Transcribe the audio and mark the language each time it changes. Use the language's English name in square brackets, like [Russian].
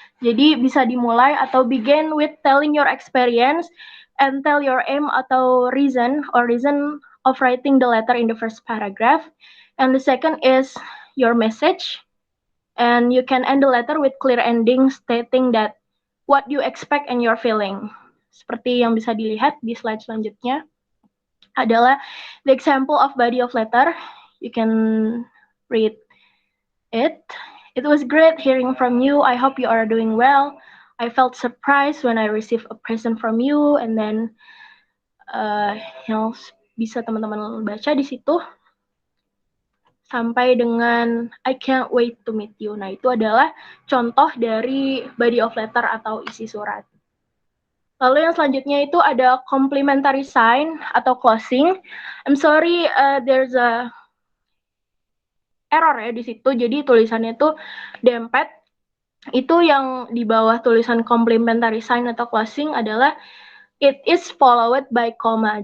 [Indonesian] Jadi bisa dimulai atau [English] begin with telling your experience and tell your aim atau reason of writing the letter in the first paragraph. And the second is your message. And you can end the letter with clear ending stating that what you expect and your feeling. [Indonesian] Seperti yang bisa dilihat di slide selanjutnya adalah [English] the example of body of letter. You can read it. It was great hearing from you. I hope you are doing well. I felt surprised when I received a present from you, and then [Indonesian] yang bisa teman-teman baca di situ sampai dengan [English] I can't wait to meet you. [Indonesian] Nah, itu adalah contoh dari [English] body of letter [Indonesian] atau isi surat. Lalu yang selanjutnya itu ada complementary sign atau closing. [English] I'm sorry, there's a error [Indonesian] ya di situ. Jadi tulisannya itu dempet. Itu yang di bawah tulisan complementary sign atau closing adalah [English] it is followed by comma.